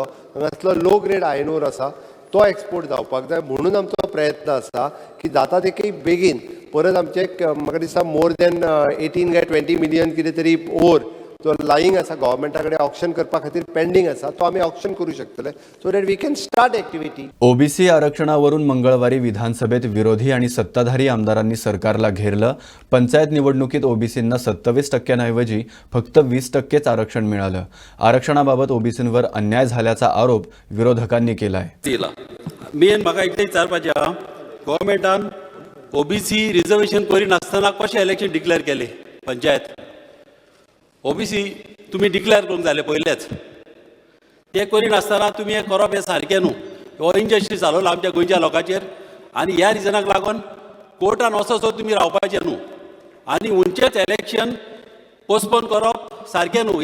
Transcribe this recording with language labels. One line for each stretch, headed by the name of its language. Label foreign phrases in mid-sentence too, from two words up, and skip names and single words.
Konkani: हांगासलो
English: low grade iron ore
Konkani: आसा तो एक्सपोर्ट जावपाक जाय म्हणून आमचो प्रयत्न आसा की जाता तितके बेगीन परत आमचे म्हाका दिसता
English: more than
Konkani: 18 काय 20 मिलियन कितें तरी ओर तो लाईंग आसा गव्हर्मेंटा कडेन ऑप्शन करपा खातीर पेंडींग आसा तो आमी ऑप्शन करूं शकतले
English: so that we can start activity.
Marathi: ओबीसी आरक्षणावरून मंगळवारी विधानसभेत विरोधी आणि सत्ताधारी आमदारांनी सरकारला घेरलं. पंचायत निवडणुकीत ओबीसींना 27%ऐवजी फक्त 20%च आरक्षण मिळालं. आरक्षणाबाबत ओबीसींवर अन्याय झाल्याचा आरोप विरोधकांनी केलाय.
Konkani: मेन म्हाका इतलें विचारपाचें आहा गव्हर्मेंटान ओबीसी रिजर्वेशन करिनासतना कशें
English: election declare
Konkani: केलें. पंचायत ओबीसी तुम्ही डिक्लेअर करूंक जालें पयलेंच. ते करिनासतना तुमी हें करप हें सारकें न्हू. हो इनजस्टीस जालोलो आमच्या गोंयच्या लोकांचेर आनी ह्या रिजनाक लागून कोर्टान वचो तुमी रावपाचें न्हू आनी उंचेच
English: election postpone
Konkani: करप सारकें न्हू.